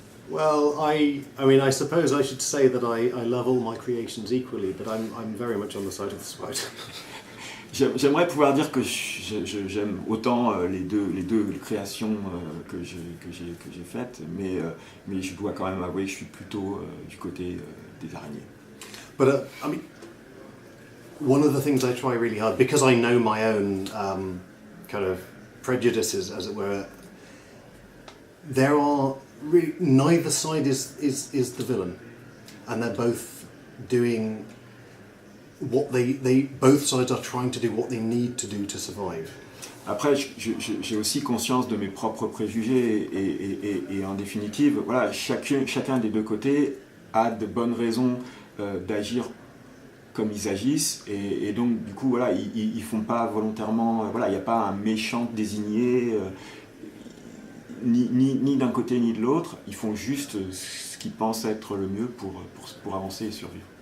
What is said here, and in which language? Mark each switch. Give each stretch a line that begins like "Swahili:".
English: Well, I mean, I suppose I should say that I love all my creations equally, but I'm very much on the side of the spider.
French: J'aimerais pouvoir dire que j'aime autant les deux créations que j'ai faites, mais je dois quand même avouer que je suis plutôt du côté des araignées.
English: But I mean, one of the things I try really hard, because I know my own kind of prejudices, as it were, there are really, neither side is the villain, and they're both doing what they both sides are trying to do what they need to do to survive.
French: Après, j'ai aussi conscience de mes propres préjugés et en définitive, voilà, chacun des deux côtés a de bonnes raisons d'agir comme ils agissent et donc du coup voilà, ils font pas volontairement, voilà, il n'y a pas un méchant désigné ni d'un côté ni de l'autre, ils font juste ce qu'ils pensent être le mieux pour avancer et survivre.